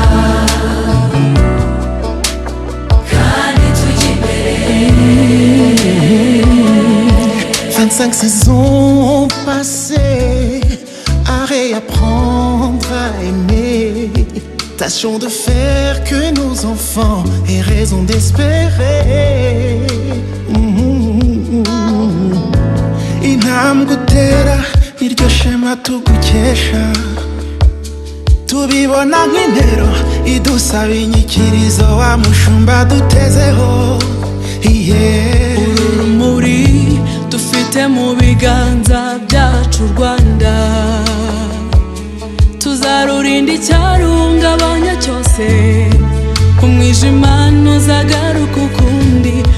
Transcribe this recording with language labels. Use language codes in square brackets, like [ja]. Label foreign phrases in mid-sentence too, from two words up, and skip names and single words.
[fr] 25 saisons passées à réapprendre à aimer. Tâchons de faire que nos enfants aient raison d'espérer. [rw] Intambwe utera iryo shema tugukesha, tubibona nk'intero idusaba inyikirizo wa mushumba dutezeho. Urumuri dufite mu biganza byacu Rwanda, tuzarurinda icyarungabanya cyose, umwijima ntuzagaruka ukundi.